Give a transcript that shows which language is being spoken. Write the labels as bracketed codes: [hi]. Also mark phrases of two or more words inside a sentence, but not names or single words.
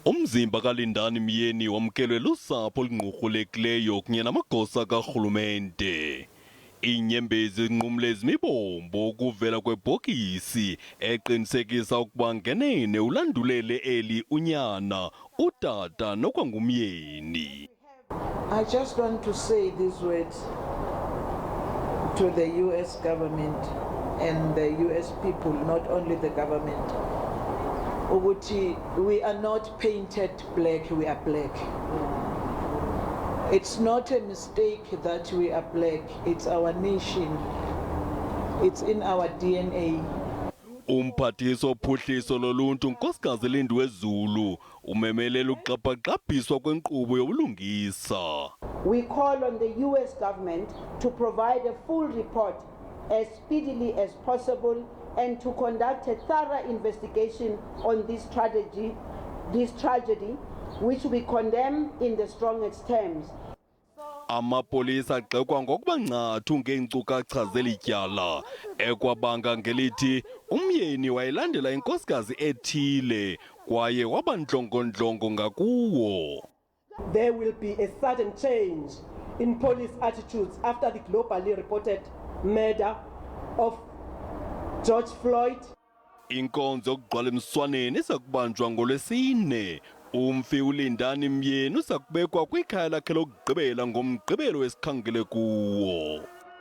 [xh] Umzimba kaLindani Myeni wamkelwe lusapho olungququlekileyo kunye namagosa karhulumente. Iinyembezi zinqumle izimibombo ukuvela kwebhokisi eqinisekisa ukuba ngenene ulandulele eli unyana, utata nokwangumyeni. [en] I just want to say these words to the US government and the US people, not only the government. Ukuthi we are not painted black, we are black. It's not a mistake that we are black, it's our nation, it's in our DNA. [xh] Umphathiso ophuhliso loluntu Nkosikazi Lindiwe Zulu umemelela ukuqapha-qabhiswa kwenkqubo yobulungisa. [en] We call on the US government to provide a full report as speedily as possible and to conduct a thorough investigation on this tragedy, which we condemn in the strongest terms. [xh] Amapolisa agxekwa ngokuba nqathu ngeenkcukacha zeli tyala, ekwabanga ngelithi umyeni wayelandela inkosikazi ethile kwaye waba ndlongondlongo ngakuwo. [en] There will be a sudden change in police attitudes after the globally reported murder of George Floyd. [xh] Inkonzo yokugqwala emswaneni isakubanjwa ngoLwesine. Umfi uLindani Myeni usakubekwa kwikhaya lakhe lokugqibela ngoMgqibelo wesikhangele kuwo.